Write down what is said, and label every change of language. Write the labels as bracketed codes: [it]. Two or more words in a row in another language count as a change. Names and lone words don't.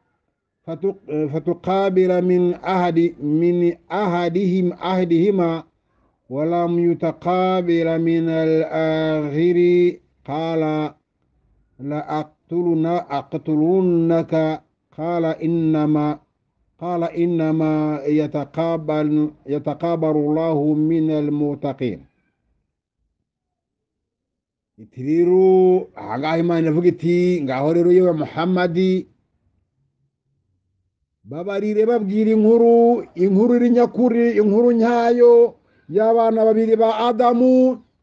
[ar] فتقابل من أحدهما ولم يتقابل من الآخر قال أقتلنك قال إنما يتقابل الله من المتقين. [rw] itiriru ahangaha Imana ivuga iti ngaho rero yewe Muhammadi babarire babwira inkuru iri nyakuri, inkuru nyayo y'abana babiri ba Adamu.